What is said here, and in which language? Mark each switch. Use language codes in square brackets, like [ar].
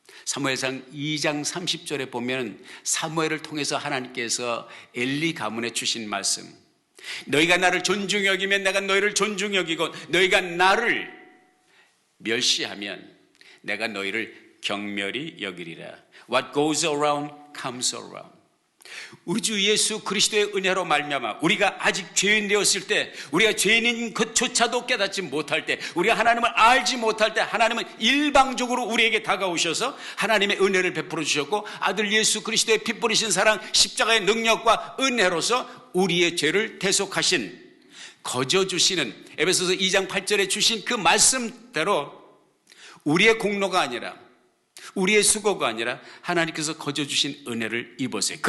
[ko] 사무엘상 2장 30절에 보면 사무엘을 통해서 하나님께서 엘리 가문에 주신 말씀. 너희가 나를 존중히 여기면 내가 너희를 존중히 여기고 너희가 나를 멸시하면 내가 너희를 경멸히 여기리라. [en] What goes around comes around. [ko] 우리 주 예수 그리스도의 은혜로 말미암아 우리가 아직 죄인 되었을 때, 우리가 죄인인 것조차도 깨닫지 못할 때, 우리가 하나님을 알지 못할 때 하나님은 일방적으로 우리에게 다가오셔서 하나님의 은혜를 베풀어 주셨고 아들 예수 그리스도의 피 뿌리신 사랑 십자가의 능력과 은혜로서 우리의 죄를 대속하신, 거저 주시는, 에베소서 2장 8절에 주신 그 말씀대로 우리의 공로가 아니라 우리의 수고가 아니라 하나님께서 거저 주신 은혜를 입으세요.